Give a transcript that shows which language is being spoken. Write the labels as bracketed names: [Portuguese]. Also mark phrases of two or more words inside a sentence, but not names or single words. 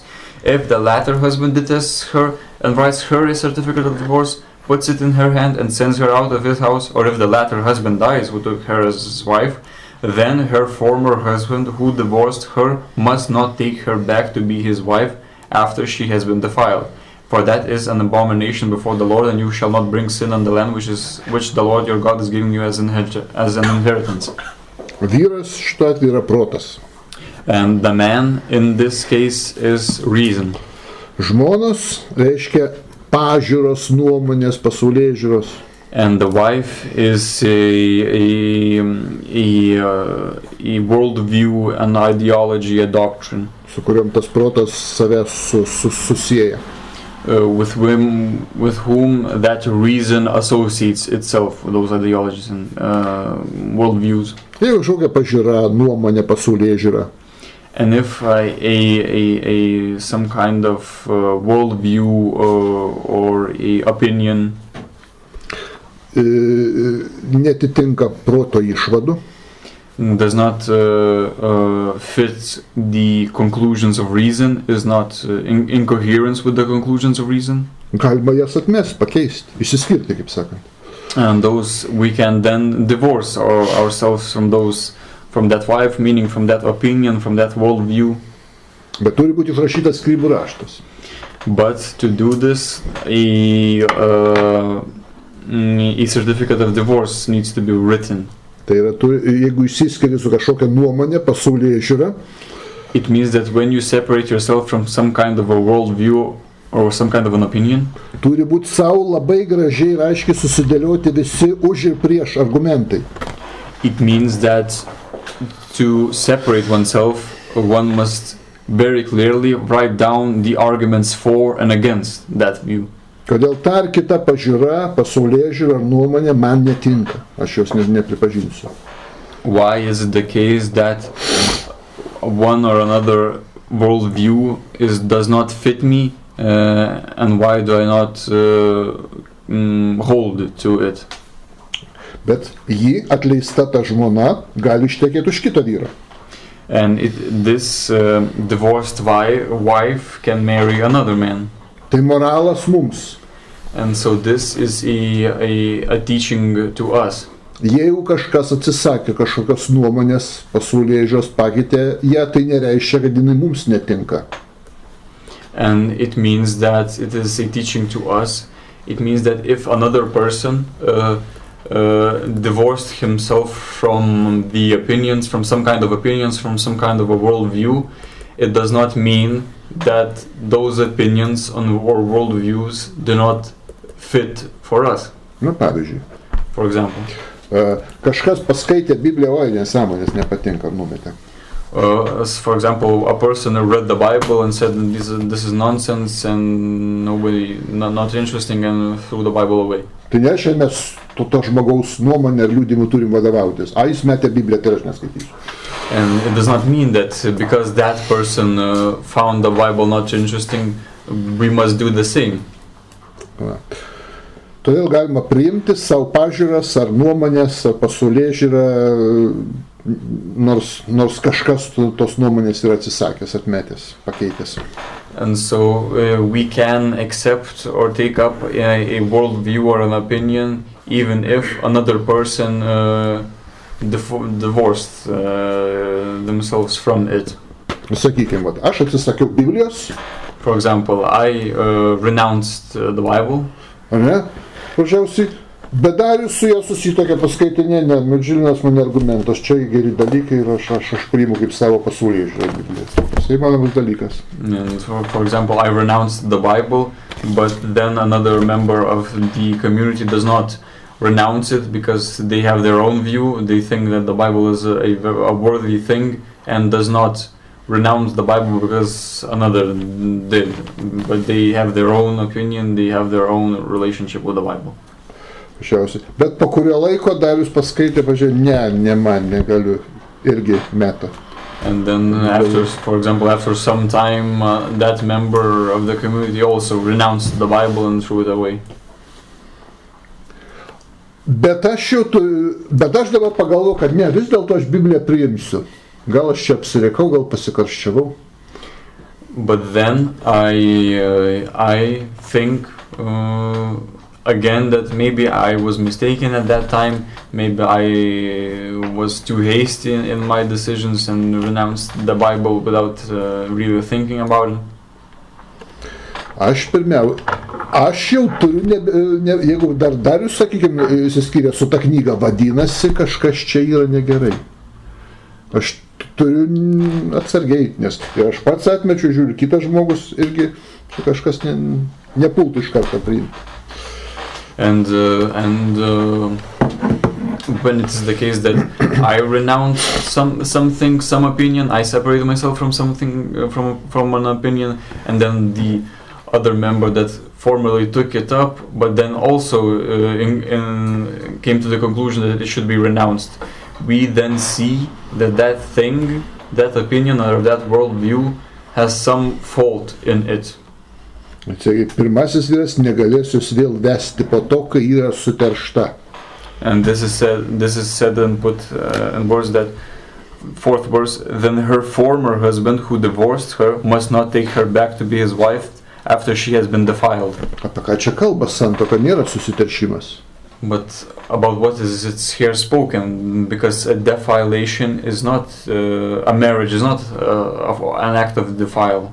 [English] If the latter husband detests her and writes her a certificate of divorce, puts it in her hand and sends her out of his house, or if the latter husband dies who took her as his wife, then her former husband who divorced her must not take her back to be his wife after she has been defiled. For that is an abomination before the Lord, and you shall not bring sin on the land which the Lord your God is giving you as an inheritance. [Lithuanian] Vyras šituo atveju yra protas. [English] And the man in this case is reason. [Lithuanian] Žmonos reiškia pažiūros, nuomonės, pasaulėžiūros. [English] And the wife is a worldview, an ideology, a doctrine. [Lithuanian] Su kuriam tas protas savęs susieja. [English] With whom that reason associates itself, those ideologies and worldviews. [Lithuanian] Jeigu kažkokia pažiūra, nuomonė, pasaulėžiūra. [English] And if some kind of worldview or a opinion [Lithuanian] netitinka proto išvadų, [English] does not fit the conclusions of reason, is not in coherence with the conclusions of reason, [Lithuanian] galima jas atmest, pakeisti, išsiskirti, kaip sakant. [English] And those we can then divorce ourselves from that wife, meaning from that opinion, from that worldview. [Lithuanian] Bet turi būti išrašytas skyrybų raštas. [English] But to do this, a certificate of divorce needs to be written. [Lithuanian] Tai yra, jeigu išsiskiri su kažkokia nuomonė, pasaulėžiūra, [English] it means that when you separate yourself from some kind of a worldview or some kind of an opinion, [Lithuanian] turi būti savo labai gražiai ir aiškiai susidėlioti visi už ir prieš argumentai. [English] It means that to separate oneself, one must very clearly write down the arguments for and against that view. [Lithuanian] Kodėl ta ar kita pažiūra, pasaulėžiūra ar nuomonė man netinka, aš jos nepripažinsiu. [English] why is it the case that one or another worldview does not fit me, and why do I not hold to it? [Lithuanian] Bet ji atleista ta žmona gali ištekėti už kito vyro. [English] And this divorced wife can marry another man. [Lithuanian] Tai moralas mums. [English] And so this is a teaching to us. [Lithuanian] Jeigu kažkas atsisakė kažkokios nuomonės, pasaulėžiūros pakeitė ją, tai nereiškia, kad jinai mums netinka. [English] And it means that it is a teaching to us. It means that if another person divorced himself from the opinions, from some kind of opinions, from some kind of a worldview, it does not mean that those opinions or worldviews do not fit for us. [Lithuanian] Na, pavyzdžiui. [English] For example. [Lithuanian] Kažkas paskaitė Bibliją, oi, nesąmonės, nepatinka, numetė. [English] For example, a person who read the Bible and said this is nonsense and not interesting, and threw the Bible away. [Lithuanian] Tai nereiškia, mes to žmogaus nuomonę ir liudijimu turim vadovautis. A, jis metė Bibliją, tai aš neskaitysiu. [English] And it does not mean that because that person found the Bible not interesting, we must do the same. [Lithuanian] Va. Todėl galima priimti savo pažiūras ar nuomonės, ar pasaulėžiūrą, nors kažkas tos nuomonės yra atsisakęs, atmetęs, pakeitęs. [English] And so we can accept or take up a worldview or an opinion even if another person divorced themselves from it. [Lithuanian] Sakykime, aš atsisakiau Biblijos. [English] For example, I renounced the Bible. [Lithuanian] Ar ne? Pažiausiai, bet dar su ją susitokia paskaitinė, Žilvinas man argumentas, čia geri dalykai ir aš priimu kaip savo pasaulėžiūrą Bibliją. Tai manomas dalykas. [English] And for example, I renounced the Bible, but then another member of the community does not renounce it because they have their own view. They think that the Bible is a worthy thing and does not renounce the Bible because another did. But they have their own opinion, they have their own relationship with the Bible. [Lithuanian] Pašiausiai. Bet po kurio laiko Darius paskaitė, pažiūrėjau, ne man, negaliu, irgi meta. [English] And then after, for example, after some time, that member of the community also renounced the Bible and threw it away. [Lithuanian] Bet aš dabar pagalvoju, kad ne, vis dėlto aš Bibliją priimsiu. Gal aš čia apsirėkau, gal pasikarščiavau. [English] But then I think again that maybe I was mistaken at that time. Maybe I was too hasty in my decisions and renounced the Bible without really thinking about it. [Lithuanian] Aš jau turiu, jeigu Darius, sakykime, įsiskyrė su ta knyga, vadinasi, kažkas čia yra negerai. Aš turiu atsargiai, nes ir aš pats atmečiu, žiūriu, kitas žmogus irgi čia kažkas nepultų iš karto priimti. [English] And when it's the case that I renounce something, some opinion, I separate myself from something, from an opinion, and then the other member that formerly took it up, but then also came to the conclusion that it should be renounced. We then see that thing, that opinion or that worldview has some fault in it. [Lithuanian] Pirmasis vyras negalės jūs vėl vesti po to, kai yra suteršta. [English] And this is said and put in words that fourth verse, then her former husband who divorced her must not take her back to be his wife after she has been defiled. [Lithuanian] Apie ką čia kalba, santuoka nėra susiteršimas. [English] But about what is it's here spoken, because a defilation is not a marriage is not an act of defile.